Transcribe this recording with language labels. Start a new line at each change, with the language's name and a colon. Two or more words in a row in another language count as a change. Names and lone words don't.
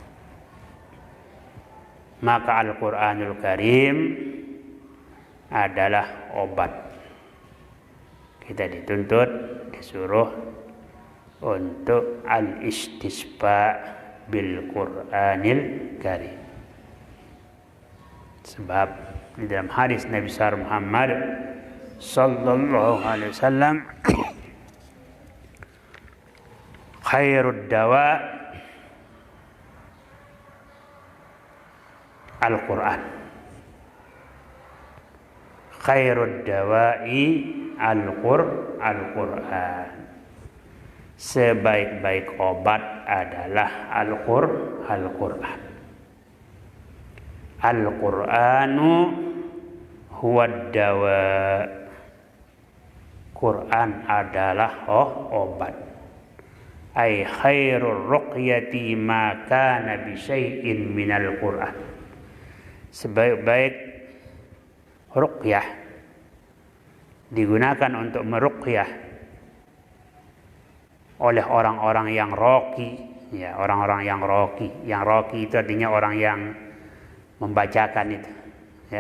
Indonesian: Maka Al-Qur'anul Karim adalah obat. Kita dituntut, disuruh untuk
Arabic: الاستسقاء بالقرآن الكريم.
Indonesian: Sebab di dalam hadis Nabi besar Muhammad
Arabic: صلى الله عليه وسلم, خير الدواء القرآن، خير الدواء القرآن.
Indonesian: Sebaik-baik obat adalah Al-Quran.
Arabic: القرآن هو الدواء.
Indonesian: Quran adalah obat.
Arabic: أي خير الرقية ما كان بشيء من القرآن.
Indonesian: Sebaik-baik ruqyah digunakan untuk meruqyah oleh orang-orang yang roki, ya, orang-orang yang roki. Yang roki itu artinya orang yang membacakan itu, ya.